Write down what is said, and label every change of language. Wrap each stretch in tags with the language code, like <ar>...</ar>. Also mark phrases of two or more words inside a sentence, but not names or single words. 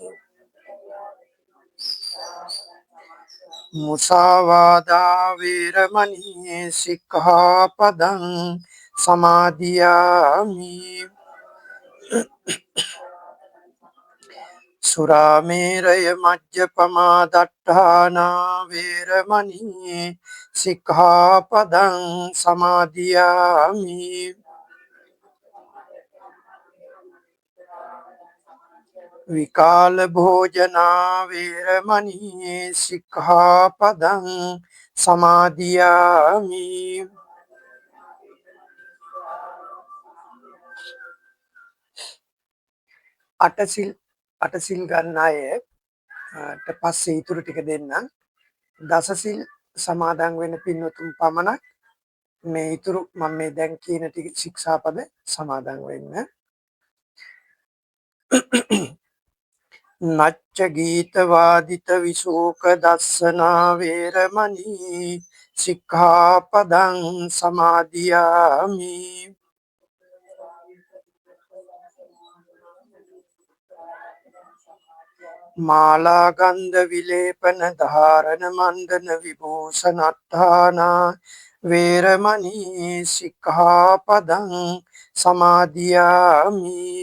<pi>මුසාවාදා වේරමණී සික්ඛාපදං සමාදියාමි සුරාමේරය මජ්ජපමා දට්ඨානා වේරමණී සික්ඛාපදං සමාදියාමි විකාල භෝජනා වේරමණී සික්ඛාපදං සමාදියාමි</pi> <si>අටසිල් ගන්න අයට පස්සේ ඉතුරු ටික දෙන්නම්. දසසිල් සමාදන් වෙන පින්වතුන් පමණක් මේ ඉතුරු මම මේ දැන් කියන ටික ශික්ෂාපද සමාදන් වෙන්න.</si> <pi>නච්ච ගීත වාදිත විශෝක දස්සනා වේරමණී සික්ඛාපදං සමාදියාමි මාලා ගන්ධ විලේපන ධාරණ මණ්ඩන විභූෂණට්ඨානා වේරමණී සික්ඛාපදං සමාදියාමි</pi>